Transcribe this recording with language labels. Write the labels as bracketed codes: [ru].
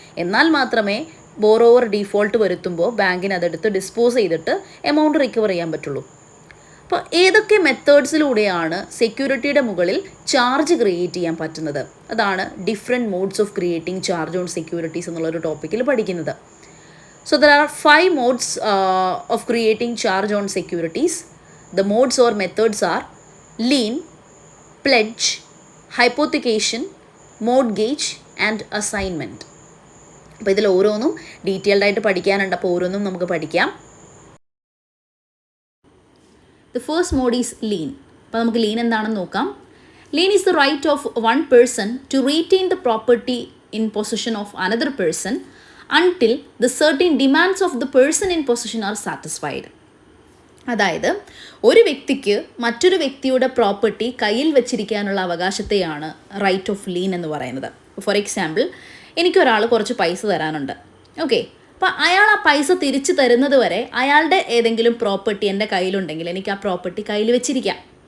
[ml] എന്നാൽ മാത്രമേ borrower default വരുത്തുമ്പോൾ ബാങ്കിന് അതെടുത്ത് ഡിസ്പോസ് ചെയ്തിട്ട് എമൗണ്ട് റിക്കവർ ചെയ്യാൻ പറ്റുള്ളൂ. അപ്പോൾ ഏതൊക്കെ മെത്തേഡ്സിലൂടെയാണ് സെക്യൂരിറ്റിയുടെ മുകളിൽ ചാർജ് ക്രിയേറ്റ് ചെയ്യാൻ പറ്റുന്നത്, അതാണ് different modes of creating charge on securities എന്നുള്ളൊരു ടോപ്പിക്കിൽ പഠിക്കുന്നത്. [en] So there are 5 modes of creating charge on securities. The modes or methods are lien, pledge, hypothecation, mortgage and assignment. [ml] അപ്പോൾ ഇതിൽ ഓരോന്നും ഡീറ്റെയിൽഡ് ആയിട്ട് പഠിക്കാനുണ്ട്. അപ്പോൾ ഓരോന്നും നമുക്ക് പഠിക്കാം. [en] The first mode is lien. [ml] അപ്പോൾ നമുക്ക് ലീൻ എന്താണെന്ന് നോക്കാം. [en] Lien is the right of one person to retain the property in possession of another person until the certain demands of the person in possession are satisfied. [ml] അതായത് ഒരു വ്യക്തിക്ക് മറ്റൊരു വ്യക്തിയുടെ property കയ്യിൽ വെച്ചിരിക്കാനുള്ള അവകാശത്തെയാണ് റൈറ്റ് ഓഫ് ലീൻ എന്ന് പറയുന്നത്. For example, എനിക്കൊരാൾ കുറച്ച് പൈസ തരാനുണ്ട്. ഓക്കെ, അപ്പോൾ അയാൾ ആ പൈസ തിരിച്ചു തരുന്നത് വരെ അയാളുടെ ഏതെങ്കിലും പ്രോപ്പർട്ടി എൻ്റെ കയ്യിലുണ്ടെങ്കിൽ എനിക്ക് ആ പ്രോപ്പർട്ടി കയ്യിൽ വെച്ചിരിക്കാം.